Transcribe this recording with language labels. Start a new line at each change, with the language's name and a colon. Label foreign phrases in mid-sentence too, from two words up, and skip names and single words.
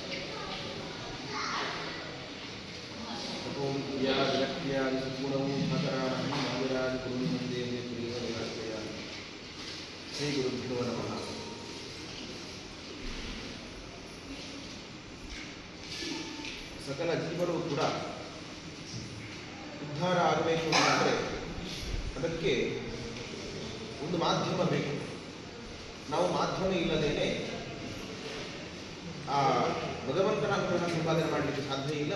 Sanskrit: तपों विद्याविरक्त्यादि सद्गुणौघकराणं महाविराजगुरुं वन्दे प्रियविराजयामि। श्रीगुरुभ्यो नमः।
Kannada: ಸಕಲ ಜೀವರು ಕೂಡ ಉದ್ಧಾರ ಆಗಬೇಕು ಅಂತಂದರೆ ಅದಕ್ಕೆ ಒಂದು ಮಾಧ್ಯಮ ಬೇಕು. ನಾವು ಮಾಧ್ಯಮ ಇಲ್ಲದೇನೆ ಆ ಭಗವಂತನ ಅನುಗ್ರಹ ಸಂಪಾದನೆ ಮಾಡಲಿಕ್ಕೆ ಸಾಧ್ಯ ಇಲ್ಲ.